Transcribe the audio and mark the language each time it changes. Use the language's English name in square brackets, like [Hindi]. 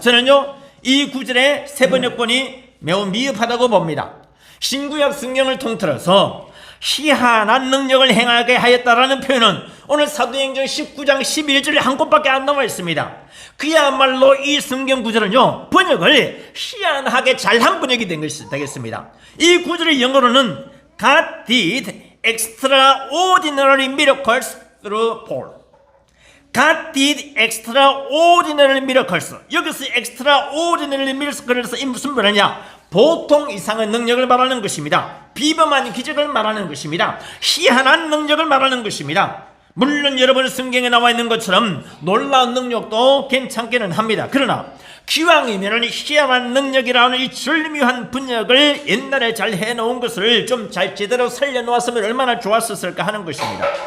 [Korean] 저는요 이 구절의 새번역본이 매우 미흡하다고 봅니다. 신구약 성경을 통틀어서 희한한 능력을 행하게 하였다라는 표현은 오늘 사도행전 19장 11절에 한 곳밖에 안 나와 있습니다. 그야말로 이 성경 구절은요 번역을 희한하게 잘한 번역이 된 것이 되겠습니다. 이 구절의 영어로는 [English] God did extraordinary miracles through Paul. God did extraordinary miracles. [Korean] 여기서 [English] extraordinary miracles [Korean] 이 무슨 말이냐? 보통 이상의 능력을 말하는 것입니다. 비범한 기적을 말하는 것입니다. 희한한 능력을 말하는 것입니다. 물론 여러분 성경에 나와 있는 것처럼 놀라운 능력도 괜찮기는 합니다. 그러나 기왕이면 희한한 능력이라는 이 절묘한 번역을 옛날에 잘 해놓은 것을 좀 잘 제대로 살려놓았으면 얼마나 좋았었을까 하는 것입니다.